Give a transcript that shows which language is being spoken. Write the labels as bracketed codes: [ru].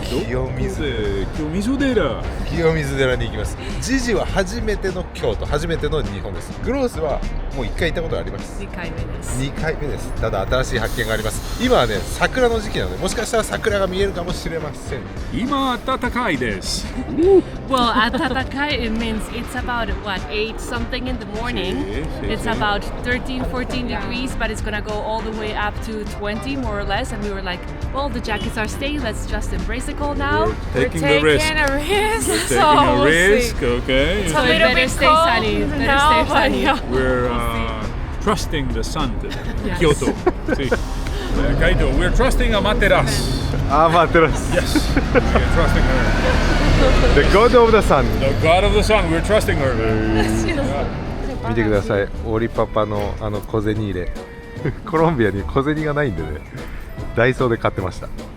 [ja] 清水清水寺。清水寺に行きます。ジジは初めての京都、初めての日本です。グロースはもう1回行ったことがあります。 2回目です。 2回目です。ただ新しい発見があります。今はね、桜の時期なので、もしかしたら桜が見えるかもしれません。今暖かいです。 [en] Well, atatakai, it means it's about, what, 8 something in the morning. It's about 13, 14 degrees, but it's gonna go all the way up to 20 more or less. And we were like, well, the jackets are staying, let's just embrace the cold now. We're taking the risk. a risk. Taking a risk, okay. So it better stay sunny. Better stay sunny. We're trusting the sun today. Yes. Kyoto. See. Kaito, we're trusting Amaterasu. [ja] アマテラス。 [en] Yes. We're trusting her. The God of the Sun。 The God of the sun, we're trusting her. [ja] 見てください。オリパパの小銭入れ。コロンビアに小銭がないんでね。ダイソーで買ってました。